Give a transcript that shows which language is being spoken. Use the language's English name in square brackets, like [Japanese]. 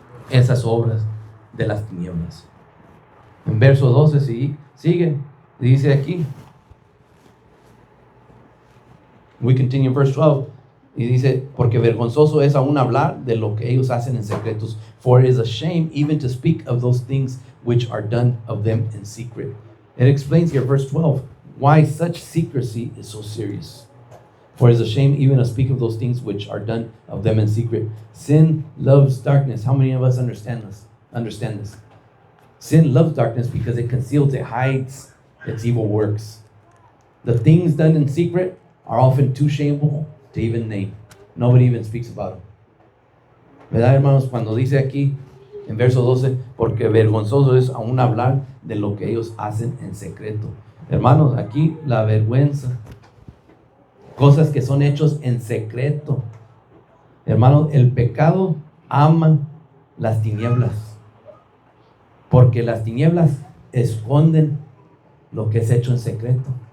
[Spanish] Esas obras de las tinieblas. En verso 12 sigue. Dice aquí. [English] We continue in verse 12. [Spanish] Y dice, porque vergonzoso es aún hablar de lo que ellos hacen en secretos. [English] For it is a shame even to speak of those things which are done of them in secret. It explains here, verse 12, why such secrecy is so serious. For it is a shame even to speak of those things which are done of them in secret. Sin loves darkness. How many of us understand this? Sin loves darkness because it conceals, it hides its evil works. The things done in secret are often too shameful to even name. Nobody even speaks about them. [Spanish] ¿Verdad, hermanos? Cuando dice aquí en verso 12, porque vergonzoso es aún hablar de lo que ellos hacen en secreto. Hermanos, aquí la vergüenza, cosas que son hechos en secreto. Hermanos, el pecado ama las tinieblas, porque las tinieblas esconden lo que es hecho en secreto.